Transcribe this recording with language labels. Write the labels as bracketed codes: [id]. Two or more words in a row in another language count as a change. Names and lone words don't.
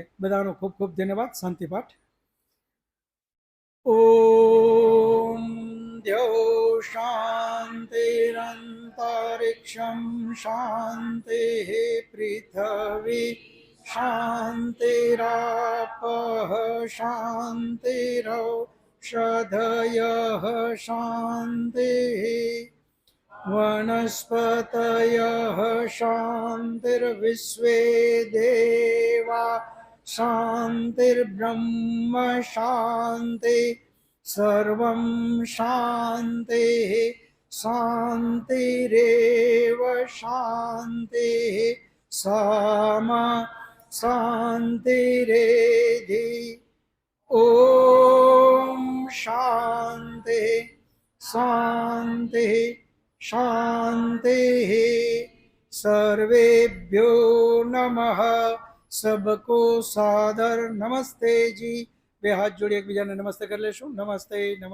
[gu] બધાનો ખૂબ ખૂબ ધન્યવાદ. [sa] શાંતિપાઠ. ओम द्यो शान्तिरन्तरिक्षम शान्ति पृथ्वी शान्तिरापः शान्तिरौषधयः शान्ति वनस्पतयः शान्तिर्विश्वे देवा शान्तिर्ब्रह्म शान्ति सर्वं शान्तिः शान्तिरेव शान्तिः सामा शान्तिरेधि. ॐ शान्तिः शान्तिः शांति. सर्वेभ्यो नमः. [hi] सबको सादर नमस्ते जी. [gu] બે હાથ જોડી એકબીજાને નમસ્તે કરી લેશું. નમસ્તે.